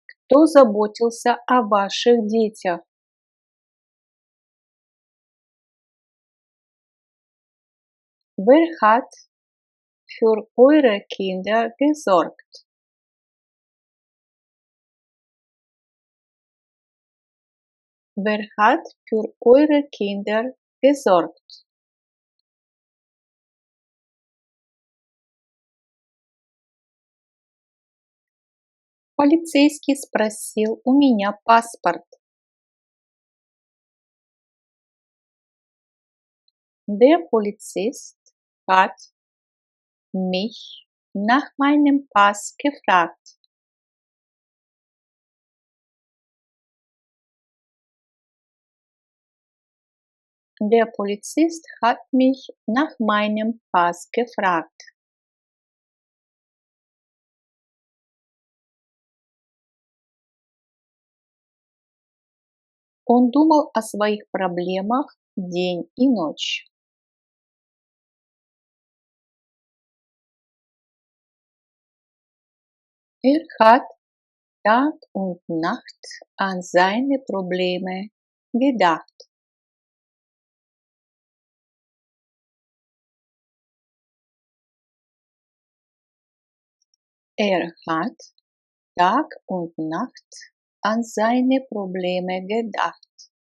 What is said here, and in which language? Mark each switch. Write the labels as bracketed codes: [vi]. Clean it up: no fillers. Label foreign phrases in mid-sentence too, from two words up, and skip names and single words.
[ru] Кто заботился о ваших детях? [de] Wer hat für eure Kinder gesorgt? Wer hat für eure Kinder gesorgt? [ru] Полицейский спросил у меня паспорт. [de] Der Polizist hat mich nach meinem Pass gefragt. Der Polizist hat mich nach meinem Pass gefragt. [ru] Он думал о своих проблемах день и ночь. [de] Er hat Tag und Nacht an seine Probleme gedacht. Er hat Tag und Nacht an seine Probleme gedacht.